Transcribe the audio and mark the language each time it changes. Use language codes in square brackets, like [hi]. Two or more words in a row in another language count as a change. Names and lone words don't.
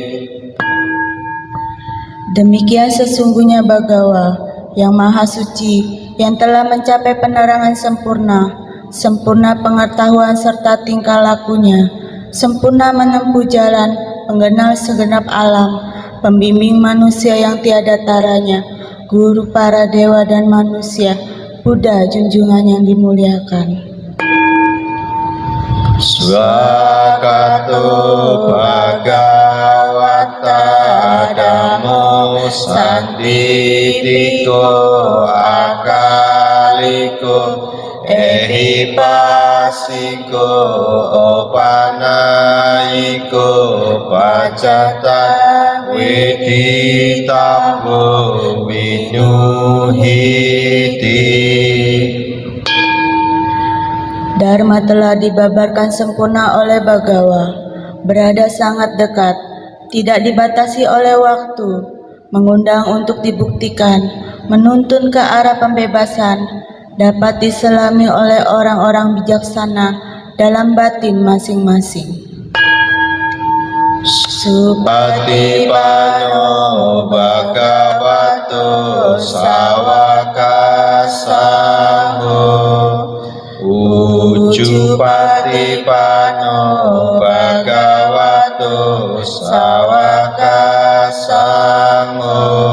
[id] Demikian sesungguhnya Bhagawa yang maha suci, yang telah mencapai penerangan sempurna, sempurna pengetahuan serta tingkah lakunya, sempurna menempuh jalan, penggenal segenap alam, pembimbing manusia yang tiada taranya, guru para dewa dan manusia, Buddha junjungan yang dimuliakan. [pi] Swakato bhagavata dhammo sanditiko akaliko ehipasiko opanaiko pacata weditabo winuhiti. [id] Dharma telah dibabarkan sempurna oleh Bagawa, berada sangat dekat, tidak dibatasi oleh waktu, mengundang untuk dibuktikan, menuntun ke arah pembebasan, dapat diselami oleh orang-orang bijaksana dalam batin masing-masing. [pi] Supatipano Bhagavato Sawaka Sangho Ujupatipano Bhagavato Sawaka Sangho